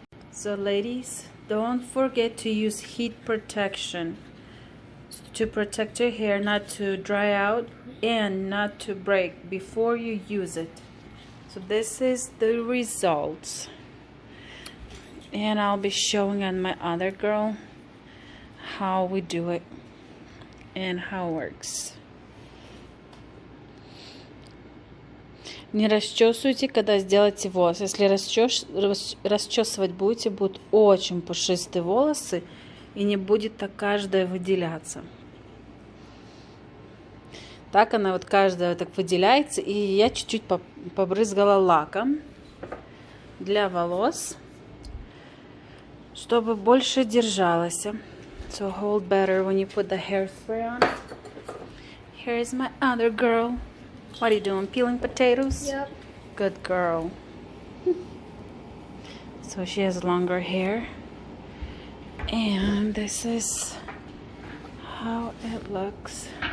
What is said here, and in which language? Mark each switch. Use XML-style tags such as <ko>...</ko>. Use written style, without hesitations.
<en>So ladies, don't forget to use heat protection to protect your hair not to dry out and not to break before you use it. So this is the results. And I'll be showing on my other girl how we do it and how it works.</en> <ru>Не расчесывайте, когда сделаете волосы. Если расчесывать будете, будут очень пушистые волосы и не будет так каждая выделяться. Так она вот каждая так выделяется. И я чуть-чуть побрызгала лаком для волос, чтобы больше держалась.</ru> <en>So hold better when you put the hairspray on. Here is my other girl. What are you doing? Peeling potatoes? Yep. Good girl. So she has longer hair. And this is how it looks.</en>